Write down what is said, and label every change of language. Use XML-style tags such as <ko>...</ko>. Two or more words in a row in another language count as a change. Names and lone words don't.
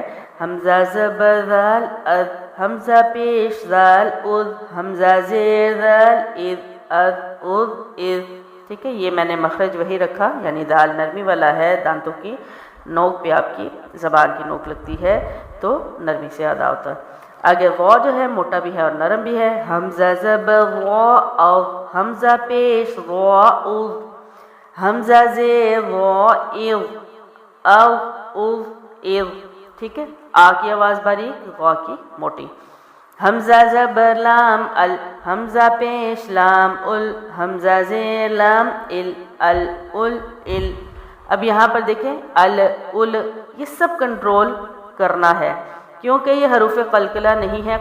<ur>حمزہ زبر ذال اذ، حمزہ پیش ذال اذ، حمزہ زیر ذال اذ، اذ اذ اذ، ٹھیک ہے، یہ میں نے مخرج وہی رکھا، یعنی دال نرمی والا ہے، دانتوں کی نوک پہ آپ کی زبان کی نوک لگتی ہے تو نرمی سے ادا ہوتا ہے۔ آگے غ جو ہے موٹا بھی ہے اور نرم بھی ہے، حمزہ زبر غ او، حمزہ پیش غ او، حمزہ زیر غ او او او او، ٹھیک ہے، آ کی آواز باریک، غ کی موٹی۔ حمزہ زبر لام ال، حمزہ پیش لام ال، حمزہ زیر لام ال ال ال ال۔ اب یہاں پر دیکھیں ال ال، یہ سب کنٹرول کرنا ہے کیونکہ یہ حروف قلقلہ نہیں ہے۔</ur>